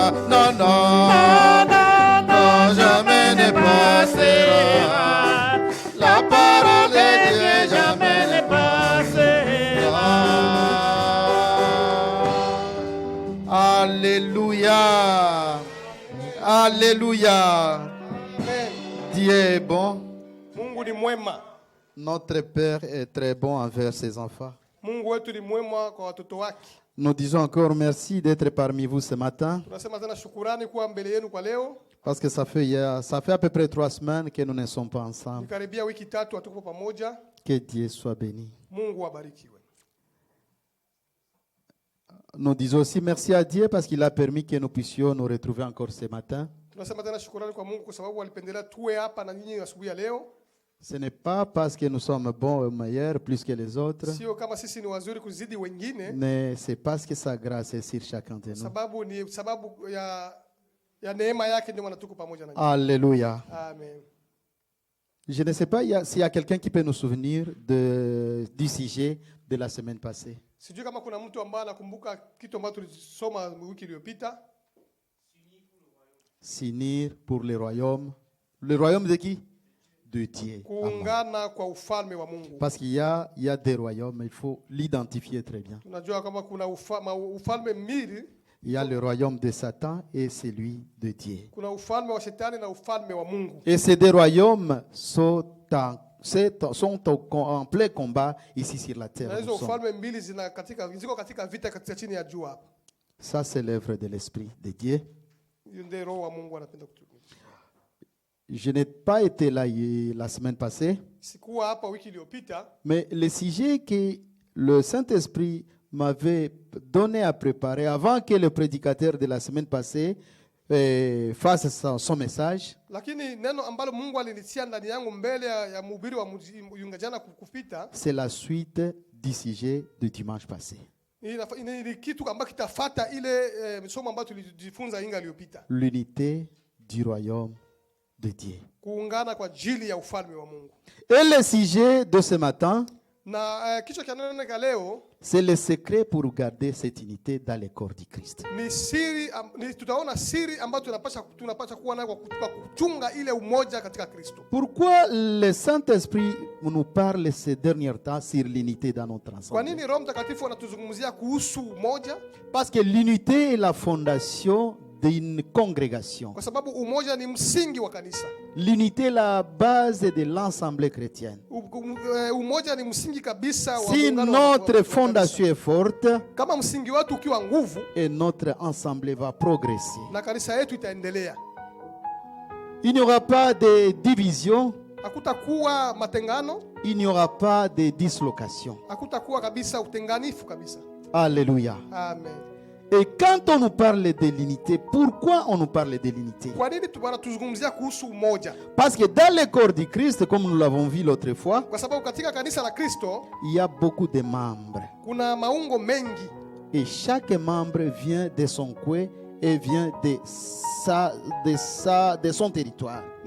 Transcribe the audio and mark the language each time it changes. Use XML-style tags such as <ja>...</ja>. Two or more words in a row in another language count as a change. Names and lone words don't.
<fr>Non, non, non, jamais ne passera. La parole de Dieu jamais ne passera. Alléluia. Alléluia. Dieu est bon.</fr> <sw>Mungu ni mwema.</sw> <fr>Notre Père est très bon envers ses enfants.</fr> <sw>Mungu wetu ni mwema kwa watoto wake.</sw> <fr>Nous disons encore merci d'être parmi vous ce matin.</fr> <sw>Tunasema tena shukurani kuwa mbele yenu kwa leo.</sw> <fr>Parce que ça fait à peu près 3 semaines que nous ne sommes pas ensemble.</fr> <sw>Nikaribia wiki 3 hatuko pamoja.</sw> <fr>Que Dieu soit béni.</fr> <sw>Mungu abarikiwe.</sw> <fr>Nous disons aussi merci à Dieu parce qu'il a permis que nous puissions nous retrouver encore ce matin.</fr> <sw>Tunasema tena shukurani kwa Mungu kwa sababu alipendelea tuwe hapa na nyinyi asubuhi ya leo.</sw> <fr>Ce n'est pas parce que nous sommes bons ou meilleurs plus que les autres,</fr> <sw>Sio kama sisi ni wazuri kuzidi wengine.</sw> <fr>mais c'est parce que sa grâce est sur chacun de nous.</fr> <sw>Sababu ni sababu ya neema yake ndio maana tuko pamoja na nyinyi.</sw> <fr>Alléluia. Amen. Je ne sais pas s'il y a quelqu'un qui peut nous souvenir du sujet de la semaine passée.</fr> <sw>Sijui kama kuna mtu ambaye anakumbuka kitu ambacho tulisoma wiki iliyopita.</sw> <fr>S'unir pour le royaume. Le royaume de qui? De Dieu.</fr> <sw>Kuungana kwa ufalme wa Mungu.</sw> <fr>Parce qu'il y a des royaumes, il faut l'identifier très bien.</fr> <sw>Tunajua kama kuna ufalme mbili.</sw> <fr>Il y a le royaume de Satan et celui de Dieu.</fr> <sw>Kuna ufalme wa shetani na ufalme wa Mungu.</sw> <fr>Et ces deux royaumes sont en plein combat ici sur la terre.</fr> <sw>Na hizo ufalme mbili ziko katika vita katika chini ya jua hapa.</sw> <fr>Ça c'est l'œuvre de l'Esprit de Dieu.</fr> <sw>Ndio roho wa Mungu anapenda kutumia.</sw> <fr>Je n'ai pas été là la semaine passée.</fr> <sw>Sikuwa hapa wiki iliyopita.</sw> <fr>Mais le sujet que le Saint-Esprit m'avait donné à préparer avant que le prédicateur de la semaine passée fasse son message.</fr> <sw>Lakini neno ambalo Mungu alinitia ndani yangu mbele ya mhubiri wa yungajana kupita.</sw> <fr>C'est la suite du sujet du dimanche passé.</fr> <sw>Ni kitu ambacho kitafuata ile somo ambalo tulijifunza inga iliyopita.</sw> <fr>L'unité du royaume de Dieu.</fr> <sw>Kuungana kwa ajili ya ufalme wa Mungu.</sw> <fr>Et le sujet de ce matin,</fr> <sw>na kichwa cha neno la leo,</sw> <fr>c'est le secret pour garder cette unité dans le corps du Christ.</fr> <sw>Ni siri tutaona siri ambayo tunapaswa kuwa nayo kwa kuchunga ile umoja katika Kristo.</sw> <fr>Pourquoi le Saint-Esprit nous parle ces derniers temps sur l'unité dans notre ensemble?</fr> <sw>Kwa nini Roho Mtakatifu anatuzungumzia kuhusu umoja?</sw> <fr>Parce que l'unité est la fondation d'une congrégation.</fr> <sw>Kwa sababu umoja ni msingi wa kanisa.</sw> <fr>L'unité est la base de l'ensemble chrétien.</fr> <sw>Umoja ni msingi kabisa wa</sw> <fr>si notre fondation est forte,</fr> <sw>kama msingi wetu ukiwa nguvu,</sw> <fr>et notre ensemble va progresser.</fr> <sw>Na kanisa yetu itaendelea.</sw> <fr>Il n'y aura pas de division.</fr> <sw>Hakutakuwa matengano.</sw> <fr>Il n'y aura pas de dislocation.</fr> <sw>Hakutakuwa kabisa utenganifu kabisa.</sw> <fr>Alléluia. Amen. Et quand on nous parle de l'unité, pourquoi on nous parle de l'unité? Parce que dans le corps du Christ, comme nous l'avons vu l'autre fois, il y a beaucoup de membres. Et chaque membre vient de son coin et vient de son territoire.</fr>